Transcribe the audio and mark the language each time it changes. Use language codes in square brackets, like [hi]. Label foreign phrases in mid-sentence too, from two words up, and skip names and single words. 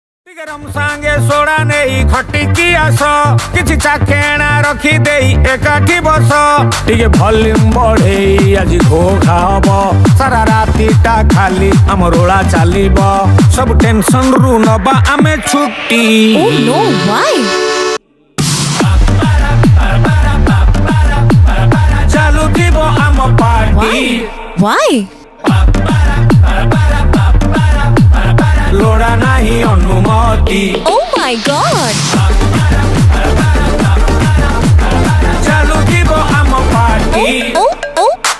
[or] ସାଙ୍ଗେ ସୋଡ଼ା ନେଇ ଖଟିକି ଆସ କିଛି ଚାଖେଣା ରଖି ଦେଇ ଏକାଠି ବସ ଟିକେ ଭଲ୍ୟୁମ ବଢେଇ ଆଜି ଘୋ ଖାବ ସାରା ରାତିଟା ଖାଲି ଆମ ରୋଳା ଚାଲିବ ସବୁ ଟେନସନରୁ ନବା ଆମେ ଛୁଟି। [en] Oh no, why? [or] ଚାଲୁଥିବ ଆମ ପାର୍ଟି [en] Why? [or] ଲୋଡ଼ା ନାହିଁ ଅନୁମତି [en] Oh my god! [or] ଚାଲୁଥିବ ଆମ ପାର୍ଟି [en] Oh, oh.